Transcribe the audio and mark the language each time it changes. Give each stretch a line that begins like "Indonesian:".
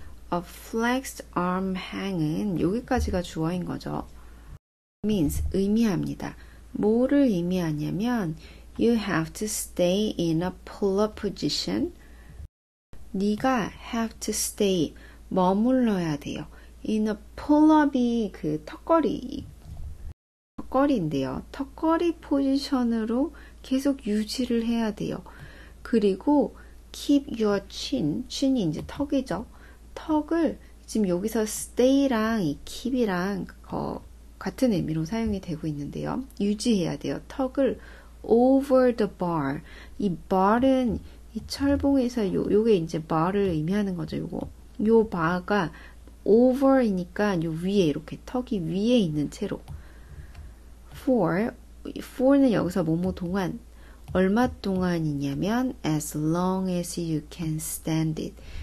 English: A flexed arm hang은
Korean: 여기까지가 주어인 거죠. means 의미합니다. 뭐를 의미하냐면
English: you have to stay in a pull-up position.
Korean: 네가
English: have to stay
Korean: 머물러야 돼요. in a pull-up이 그 턱걸이인데요. 턱걸이 포지션으로 계속 유지를 해야 돼요. 그리고
English: keep your chin
Korean: 이 이제 턱이죠. 턱을 지금 여기서 stay랑 이 keep이랑 같은 의미로 사용이 되고 있는데요. 유지해야 돼요. 턱을
English: over the bar.
Korean: 이 bar은 이 철봉에서 요게 이제 bar를 의미하는 거죠. 요 bar가 over이니까 요 위에 이렇게 턱이 위에 있는 채로 for는 여기서 뭐뭐 동안 얼마 동안이냐면
English: as long as you can stand it.